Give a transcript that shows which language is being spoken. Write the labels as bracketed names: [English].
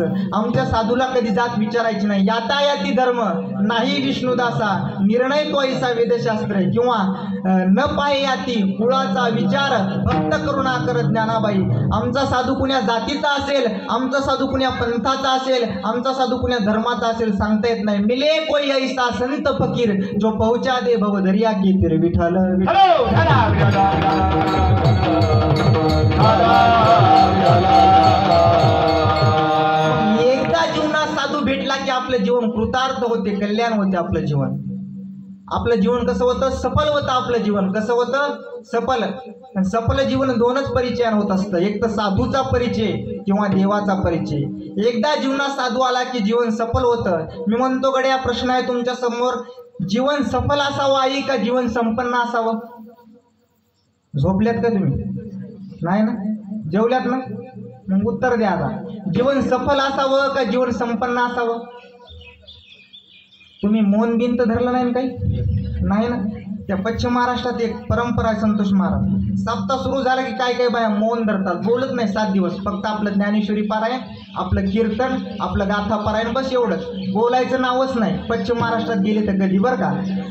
[Marathi] आमच्या साधूला कधी जात विचारायची नाही. यातायाती धर्म नाही विष्णुदासा, निर्णय तो ऐसा वेदशास्त्र किंवा न पाहे याती कुळाचा विचार भक्त करुणा करत ज्ञानाबाई. आमचा साधू कुण्या जातीचा असेल, आमचा साधू कुण्या पंथाचा असेल, आमचा साधू कुण्या धर्माचा असेल सांगता येत नाही. [Hindi] मिले कोई ऐसा संत फकीर जो पहुंचा दे भव दरिया की तीर. [Marathi] विठ्ठल एकदा जीवनात साधू भेटला की आपलं जीवन कृतार्थ होते, कल्याण होते. आपलं जीवन कसं होतं? सफल होतं. आपलं जीवन कसं होतं? सफल. सफल जीवन दोनच परिचयानं होत असतं, एक तर साधूचा परिचय किंवा देवाचा परिचय. एकदा जीवनात साधू आला की जीवन सफल होतं. मी म्हणतो गड्या, प्रश्न आहे तुमच्या समोर, जीवन सफल असावं आई का जीवन संपन्न असावं? झोपल्यात का तुम्ही? नाही ना? जेवल्यात ना? मग उत्तर द्या आता. जीवन सफल असावं का जीवन संपन्न असावं? तुम्ही मौन बिन तर धरलं नाही काही? नाही ना? त्या पश्चिम महाराष्ट्रात एक परंपरा आहे संतोष महाराज. सप्ताह सुरू झाला की काय काय बाया मौन धरतात, बोलत नाही 7 दिवस. फक्त आपलं ज्ञानेश्वरी पारायण, आपलं कीर्तन, आपलं गाथा पारायण, बस एवढंच. बोलायचं नावच नाही. पश्चिम महाराष्ट्रात गेले तर कधी बरं का.